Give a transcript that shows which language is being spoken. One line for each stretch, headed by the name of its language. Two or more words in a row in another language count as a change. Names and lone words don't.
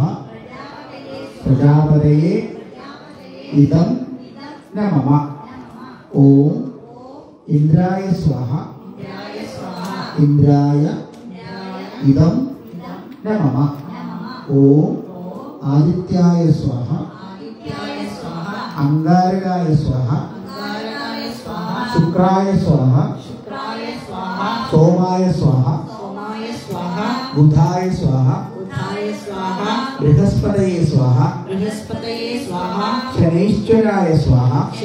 Sanskrit: प्रजापतये इदं नमः. ॐ इन्द्राय स्वाहा. इन्द्राय इदं नमः. ॐ आदित्याय स्वाहा. अंगारकाय स्वाहा शुक्राय स्वाहा सोमाय स्वाहा बुधाय स्वाहा बृहस्पतये स्वाहा शनैश्चराय स्वाहा